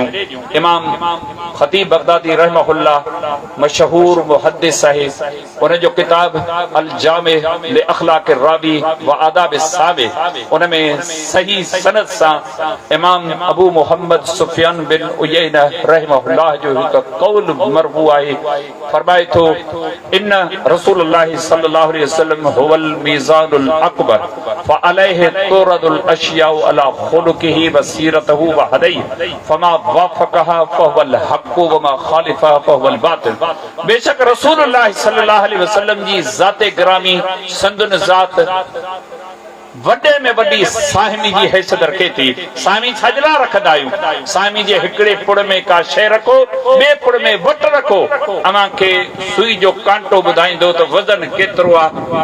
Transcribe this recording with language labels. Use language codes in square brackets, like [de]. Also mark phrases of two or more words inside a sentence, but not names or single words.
[sd] इमाम ख़तीब बगदादी रहमहुल्लाह मशहूर मुहद्दिस आहे, उन जो किताब अल जामे ले अखलाक रावी व आदाब सावे, उन में सही सनद सां इमाम अबू मोहम्मद सुफियान बिन उयैना रहमहुल्लाह जो हिकु कौल मरफू आहे। [ar] फरमाए थो إن رسول الله صلى الله عليه وسلم هو الميزان الأكبر فعليه تعرض الأشياء على خلقه وسيرته وهديه فما وافقها فهو الحق وما خالفها فهو الباطل. [sd] बेशक [ar] رسول الله صلى الله عليه وسلم [sd] जी ज़ाते गिरामी संदन ज़ात वॾे में वॾी साहिमी जी हैसियत रखे थी। साहिमी छाजला रखंदा आहियूं? साहिमी जे हिकिड़े पुड़ में का शइ रखो, ॿिए पुड़ में वट रखो। अव्हां खे सुई जो कांटो ॿुधाईंदो त वज़न केतिरो आहे।